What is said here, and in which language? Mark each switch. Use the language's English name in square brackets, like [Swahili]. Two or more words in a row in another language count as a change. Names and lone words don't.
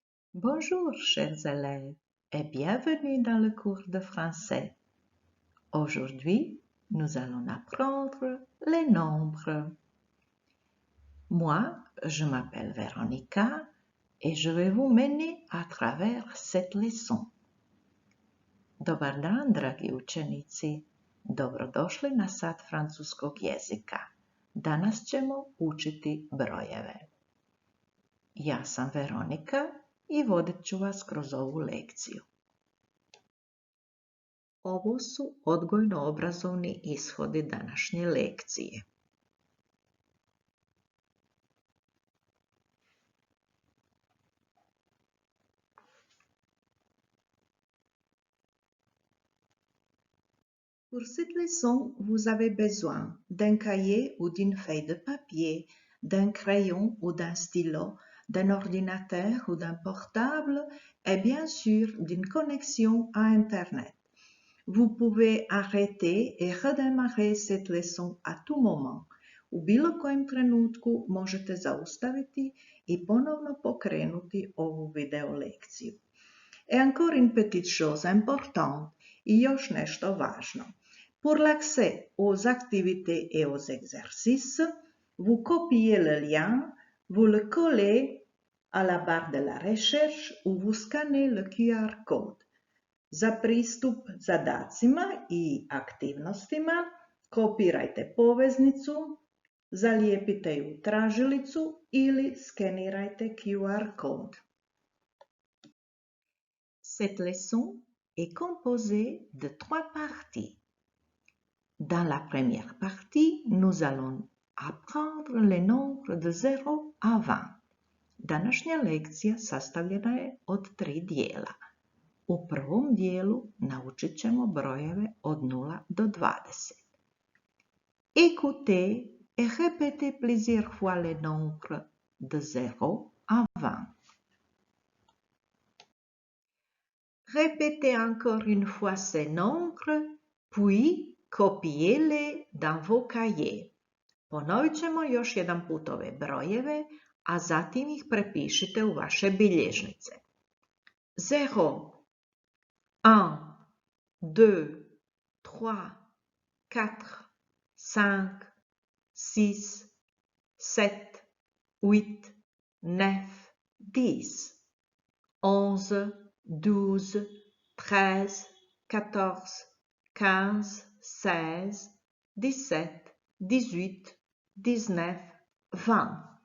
[French] Bonjour, chers élèves, et bienvenue dans le cours de français. Aujourd'hui, nous allons apprendre les nombres. Moi, je m'appelle Veronika et je vais vous mener à travers cette leçon. [Croatian] Dobar dan, dragi učenici. Dobrodošli na sat francuskog jezika. Danas ćemo učiti brojeve. Ja sam Veronika i vodit ću vas kroz ovu lekciju. Ovo su odgojno-obrazovni ishodi današnje lekcije. [French] Pour cette leçon, vous avez besoin d'un cahier ou d'une feuille de papier, d'un crayon ou d'un stylo, d'un ordinateur ou d'un portable et bien sûr d'une connexion à Internet. Vous pouvez arrêter et redémarrer cette leçon à tout moment. [Croatian] U bilo kojem trenutku možete zaustaviti i ponovno pokrenuti ovu video lekciju. [French] Et encore une petite chose importante [Croatian] i još nešto važno. [French] Pour l'accès aux activités et aux exercices, vous copiez le lien, vous le collez à la barre de la recherche ou vous scannez le QR code. [Croatian] Za pristup zadacima i aktivnostima kopirajte poveznicu, zalijepite ju u tražilicu ili skenirajte QR code. [French] Cette leçon est composée de 3 parties. Dans la première partie, nous allons apprendre les nombres de 0 à 20. [Croatian] Današnja lekcija sastavljena je od 3 dijela. U prvom dijelu naučit ćemo brojeve od 0 do 20. [French] Écoutez et répétez plusieurs fois les nombres de 0 à 20. Répétez encore une fois ces nombres, puis copiez-les dans vos cahiers. [Croatian] Ponovit ćemo još jedan put ove brojeve, a zatim ih prepišite u vaše bilježnice. 0, 1, 2, 3, 4, 5, 6, 7, 8, 9, 10, 11, 12, 13, 14, 15, 16, 17, 18, 19, 20.